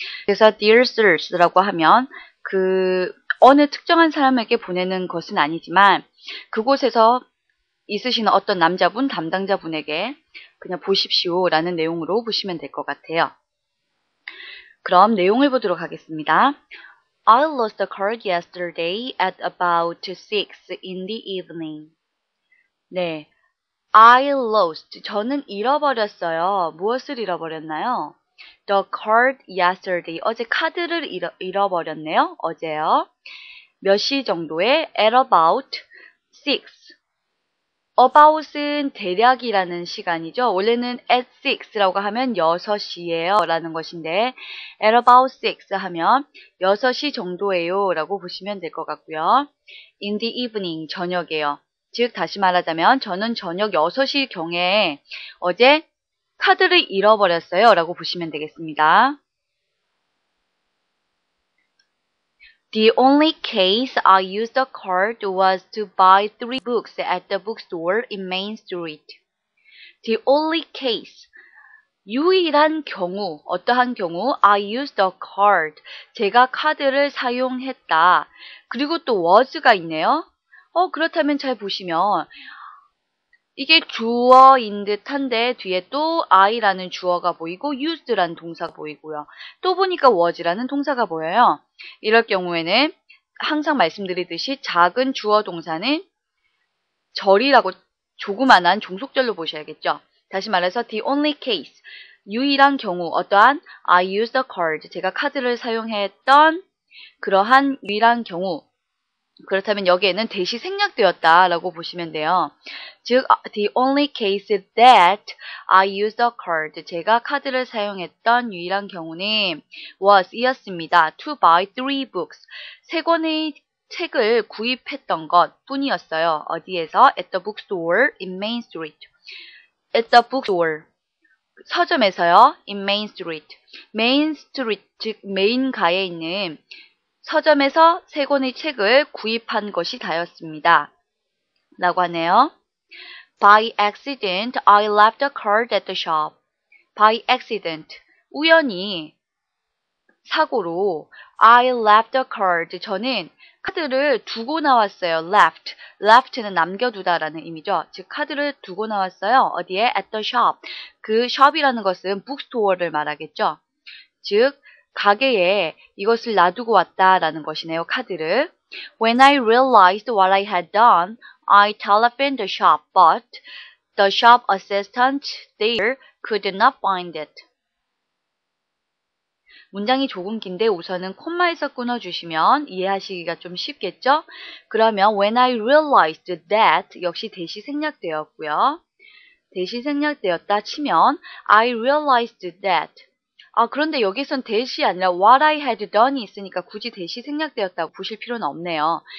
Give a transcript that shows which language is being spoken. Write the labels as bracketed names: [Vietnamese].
[Korean] 그래서 [English] Dear Sirs [Korean] 라고 하면 어느 특정한 사람에게 보내는 것은 아니지만 그곳에서 있으시는 어떤 남자분, 담당자분에게 그냥 보십시오라는 내용으로 보시면 될 것 같아요. 그럼 내용을 보도록 하겠습니다. [English] I lost the card yesterday at about 6 in the evening. [Korean] 네, [English] I lost. [Korean] 저는 잃어버렸어요. 무엇을 잃어버렸나요? [English] The card yesterday. [Korean] 어제 카드를 잃어버렸네요. 어제요. 몇 시 정도에? [English] At about 6. [Korean] about은 대략이라는 시간이죠. 원래는 at 6라고 하면 6시예요 라는 것인데 [English] at about 6 [Korean] 하면 6시 정도예요 라고 보시면 될 것 같고요. [English] in the evening, [Korean] 저녁이에요. 즉 다시 말하자면 저는 저녁 6시경에 어제 카드를 잃어버렸어요 라고 보시면 되겠습니다. [English] The only case I used the card was to buy 3 books at the bookstore in Main Street. The only case. [Korean] 유일한 경우, 어떠한 경우? [English] I used the card. [Korean] 제가 카드를 사용했다. 그리고 또 was가 있네요. 그렇다면 잘 보시면 이게 주어인 듯한데 뒤에 또 I라는 주어가 보이고 used라는 동사가 보이고요. 또 보니까 was라는 동사가 보여요. 이럴 경우에는 항상 말씀드리듯이 작은 주어 동사는 절이라고 조그만한 종속절로 보셔야겠죠. 다시 말해서 [English] the only case, [Korean] 유일한 경우, 어떠한 [English] I used the card, [Korean] 제가 카드를 사용했던 그러한 유일한 경우. 그렇다면 여기에는 대시 생략되었다라고 보시면 돼요. [English] 즉, the only case that I used the card, [Korean] 제가 카드를 사용했던 유일한 경우는 was, 이었습니다. [English] to buy 3 books, [Korean] 3권의 책을 구입했던 것 뿐이었어요. 어디에서? [English] at the bookstore in Main Street. at the bookstore, [Korean] 서점에서요. [English] in Main Street. [Korean] Main Street, 즉 메인가에 있는 서점에서 3권의 책을 구입한 것이 다였습니다. 라고 하네요. [English] By accident, I left the card at the shop. By accident, [Korean] 우연히, 사고로 [English] I left the card, [Korean] 저는 카드를 두고 나왔어요. [English] left. [Korean] left는 남겨두다라는 의미죠. 즉 카드를 두고 나왔어요. 어디에? [English] at the shop. [Korean] 그 shop이라는 것은 bookstore를 말하겠죠. 즉 가게에 이것을 놔두고 왔다라는 것이네요. 카드를. [English] When I realized what I had done, I telephoned the shop, but the shop assistant there could not find it. [Korean] 문장이 조금 긴데 우선은 콤마에서 끊어주시면 이해하시기가 좀 쉽겠죠? 그러면 [English] when I realized that [Korean] 역시 대시 생략되었고요. 대시 생략되었다 치면 [English] I realized that. [Korean] 그런데 여기선 대시 아니라 [English] what I had done [Korean] 이 있으니까 굳이 대시 생략되었다고 보실 필요는 없네요.